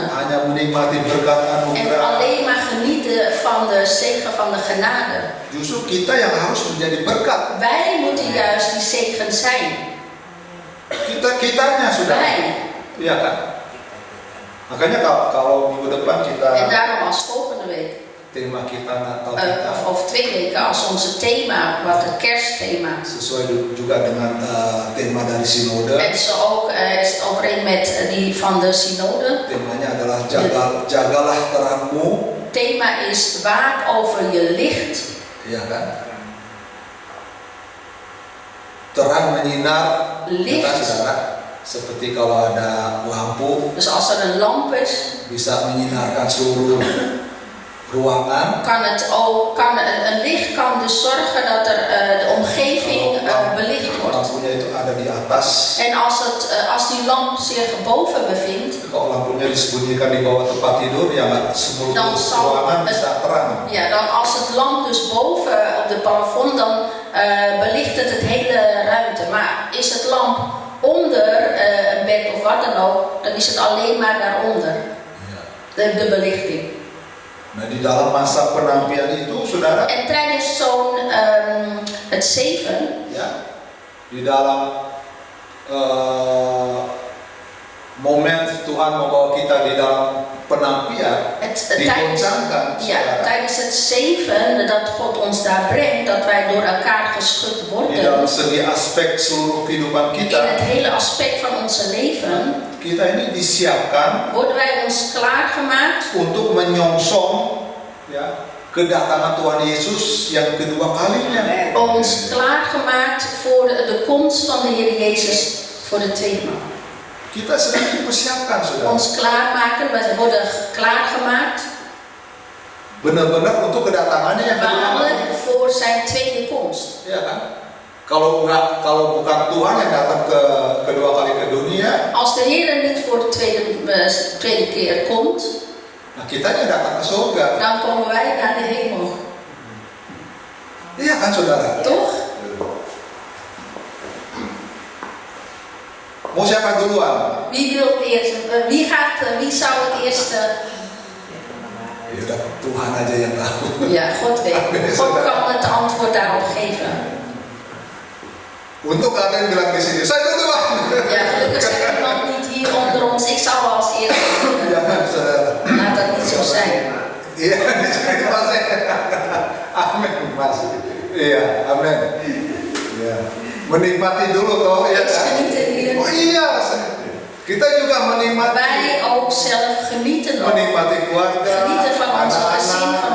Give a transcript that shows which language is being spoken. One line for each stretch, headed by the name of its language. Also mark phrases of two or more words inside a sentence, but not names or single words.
Indonesian: hanya menikmati berkat
Dutch: En
Indonesian: anugerah.
Dutch: alleen maar genieten van de zegen van de genade.
Indonesian: Justru kita yang harus menjadi berkat.
Dutch: Wij moeten juist die zegen zijn.
Indonesian: Kitanya sudah.
Dutch: Wij.
Indonesian: Iya kan? Makanya kalau minggu depan
Dutch: En
Indonesian: kita
Dutch: daarom als volgende week,
Indonesian: tema kita Natal kita
Dutch: of over 2 weken, als onze thema, wat het kerstthema.
Indonesian: sesuai juga dengan tema dari Sinode.
Dutch: En zo ook is het overeen met die van de synode.
Indonesian: Temanya adalah jagalah terangmu
Dutch: Het thema is waak over je licht.
Indonesian: Iya kan? Terang menyinar
Dutch: Licht.
Indonesian: kita, saudara. Seperti kalau ada lampu
Dutch: Dus als er een lamp is,
Indonesian: bisa menyinarkan seluruh ruangan.
Dutch: een licht kan dus zorgen dat er de omgeving belicht wordt.
Indonesian: Lampunya itu ada di atas.
Dutch: En als die lamp zich boven bevindt,
Indonesian: Kalau lampunya disembunyikan di bawah tempat tidur, ya nggak seluruh
Dutch: Dan zal
Indonesian: ruangan
Dutch: het-
Indonesian: bisa terang.
Dutch: ja, dan als het lamp dus boven op de plafond, dan belicht het hele ruimte. Maar is het lamp onder een bed of wat dan ook, dan is het alleen maar daaronder, Ya. de belichting.
Indonesian: Nah, di dalam masa penampian itu, saudara,
Dutch: En tijdens het 7,
Indonesian: ya, di dalam momen Tuhan membawa kita di dalam penampian, digoncangkan,
Dutch: ja,
Indonesian: saudara.
Dutch: tijdens het 7 dat God ons daar brengt, dat wij door elkaar geschud
Indonesian: Di
Dutch: worden,
Indonesian: dalam segi aspek seluruh kehidupan
Dutch: in het
Indonesian: kita,
Dutch: hele aspect van onze leven,
Indonesian: kita ini disiapkan
Dutch: worden wij ons klaargemaakt
Indonesian: untuk menyongsong, ya, kedatangan Tuhan Yesus yang kedua kalinya.
Dutch: ons klaargemaakt voor de komst van de Heer Jezus voor de tweede maal.
Indonesian: Kita sedang dipersiapkan, saudara.
Dutch: Ons klaarmaken, wij worden klaargemaakt
Indonesian: Benar-benar untuk kedatangannya yang kedua kali.
Dutch: waarlijk voor zijn tweede komst.
Indonesian: Ya kan? Kalau bukan Tuhan yang datang kedua kali ke dunia,
Dutch: Als de Heer niet voor de tweede keer komt,
Indonesian: nah kita yang datang ke surga.
Dutch: dan komen wij naar de hemel.
Indonesian: Iya kan, saudara?
Dutch: Toch?
Indonesian: Mau siapa duluan?
Dutch: Wie wil het eerst? Wie zou het eerst?
Indonesian: Ya udah, Tuhan aja yang tahu.
Dutch: Ja, God weet. God kan het antwoord daarop geven.
Indonesian: Untuk ada yang bilang di sini, saya duluan.
Dutch: Ja, gelukkig zegt iemand niet hier onder ons, ik zal wel als eerste beginnen.
Indonesian: Jangan, saudara.
Dutch: Laat dat niet zo zijn.
Indonesian: Iya, di sini Mas. Amin, Mas. Iya, amin. Iya. Menikmati dulu toh, ya
Dutch: Eerst
Indonesian: kan?
Dutch: genieten hier.
Indonesian: Oh iya, kita juga menikmati.
Dutch: Wij ook zelf genieten nog.
Indonesian: Menikmati keluarga,
Dutch: Genieten van onze gezin, van